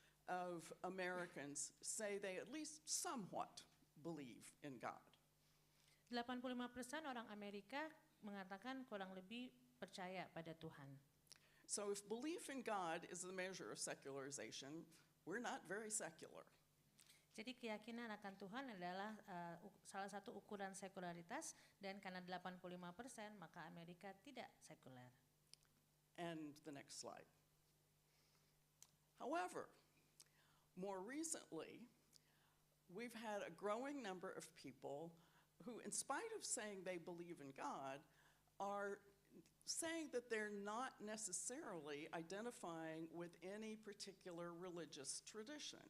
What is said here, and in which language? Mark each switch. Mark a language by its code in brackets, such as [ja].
[en] of Americans say they at least somewhat believe in God. [id] 85% orang Amerika mengatakan kurang lebih percaya pada Tuhan. [en] So if belief in God is the measure of secularization, we're not very secular. [id] Jadi keyakinan akan Tuhan adalah salah satu ukuran sekularitas, dan karena 85% maka Amerika tidak sekuler. [en] And the next slide. However, more recently, we've had a growing number of people who, in spite of saying they believe in God, are saying that they're not necessarily identifying with any particular religious tradition.